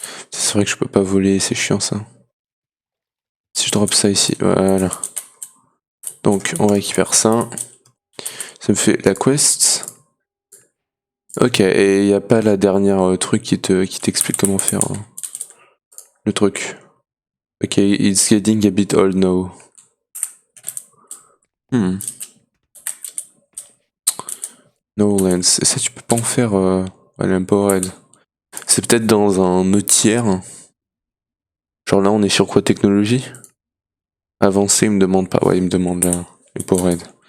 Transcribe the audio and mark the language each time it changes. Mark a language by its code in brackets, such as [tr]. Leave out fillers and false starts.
[fr] C'est vrai que je peux pas voler, c'est chiant ça. Si je drop ça ici, voilà. Donc, on récupère ça. Ça me fait la quest. Ok, et y a pas la dernière truc qui t'explique comment faire le truc. [en] Ok, it's getting a bit old now. No lens. [fr] Et ça, tu peux pas en faire l'empowered. C'est peut-être dans un autre tiers. Genre là, on est sur quoi, technologie? Avancé, il me demande pas. Ouais, il me demande là. Empowered.